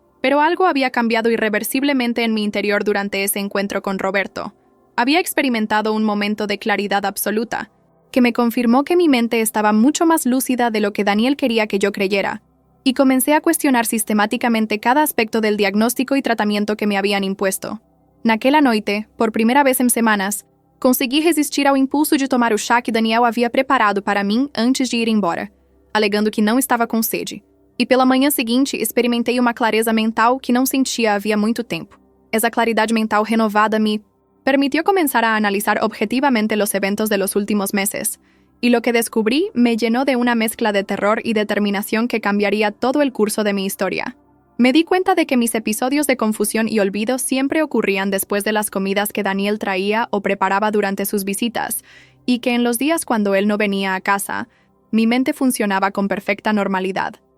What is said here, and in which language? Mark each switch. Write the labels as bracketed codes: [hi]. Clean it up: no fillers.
[es] Pero algo había cambiado irreversiblemente en mi interior durante ese encuentro con Roberto. Había experimentado un momento de claridad absoluta, que me confirmó que mi mente estaba mucho más lúcida de lo que Daniel quería que yo creyera, y comencé a cuestionar sistemáticamente cada aspecto del diagnóstico y tratamiento que me habían impuesto. [pt] Naquela noite, por primeira vez em semanas, consegui resistir ao impulso de tomar o chá que Daniel havia preparado para mim antes de ir embora, alegando que não estava com sede. E pela manhã seguinte, experimentei uma clareza mental que não sentia havia muito tempo. Essa claridade mental renovada [es] me permitió comenzar a analizar objetivamente los eventos de los últimos meses, y lo que descubrí me llenó de una mezcla de terror y determinación que cambiaría todo el curso de mi historia. Me di cuenta de que mis episodios de confusión y olvido siempre ocurrían después de las comidas que Daniel traía o preparaba durante sus visitas, y que en los días cuando él no venía a casa, mi mente funcionaba con perfecta normalidad.